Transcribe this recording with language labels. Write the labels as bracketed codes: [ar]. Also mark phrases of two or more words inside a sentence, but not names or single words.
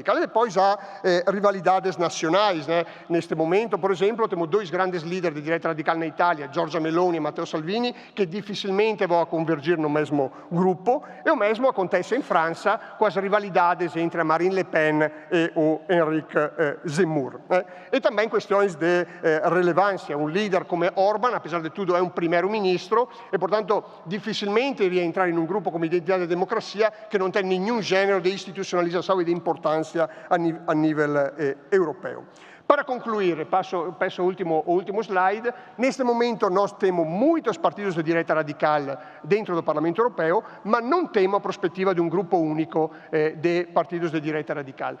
[pt] E depois há rivalidades nacionais. Neste momento, por exemplo, temos dois grandes líderes de direita radical na Itália, Giorgia Meloni e Matteo Salvini, que dificilmente vão convergir no mesmo grupo, e o mesmo acontece em França com as rivalidades entre Marine Le Pen e o Henrique Zemmour. E também questões de relevância. Um líder como Orbán, apesar de tudo, é um primeiro-ministro e, portanto, dificilmente iria entrar [it] in un gruppo come Identità e Democrazia che non [pt] tem nenhum gênero de institucionalização e de importância a nível europeu. Para concluir, passo ao último slide, neste momento nós temos muitos partidos de direita radical dentro do Parlamento Europeu, mas não temos a perspectiva de um grupo único de partidos de direita radical.